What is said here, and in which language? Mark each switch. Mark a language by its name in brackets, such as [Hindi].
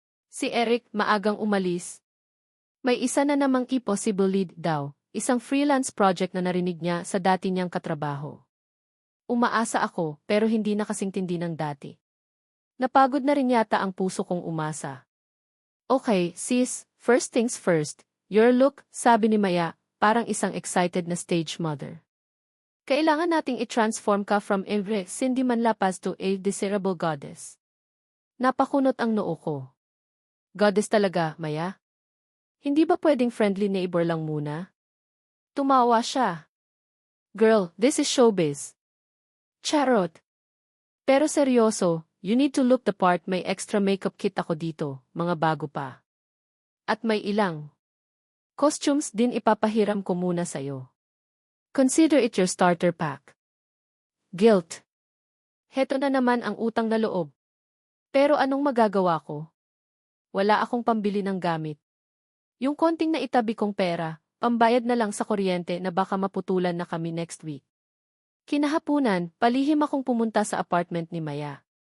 [Filipino] Si Eric, maagang umalis. May isa na namang possible lead daw. Isang freelance project na narinig niya sa dati niyang katrabaho. Umaasa ako, pero hindi na kasingtindi ng dati. Napagod na rin yata ang puso kong umasa. [English] Okay, sis, first things first, your look, [Filipino] sabi ni Maya, parang isang excited na stage mother. Kailangan nating i-transform ka [English] from every Cindy Manlapaz to a desirable goddess. [Filipino] Napakunot ang noo ko. Goddess talaga, Maya? Hindi ba pwedeng friendly neighbor lang muna? Tumawa siya. [English] Girl, this is showbiz. Charot. [Filipino] Pero seryoso, [English] you need to look the part. [Filipino] May extra makeup kit ako dito, mga bago pa. At may ilang costumes din ipapahiram ko muna sa'yo. [English] Consider it your starter pack. Guilt. [Filipino] Heto na naman ang utang na loob. Pero anong magagawa ko? Wala akong pambili ng gamit. Yung konting na itabi kong pera, pambayad na lang sa kuryente na baka maputulan na kami next week. Kinahapunan, palihim akong pumunta sa apartment ni Maya.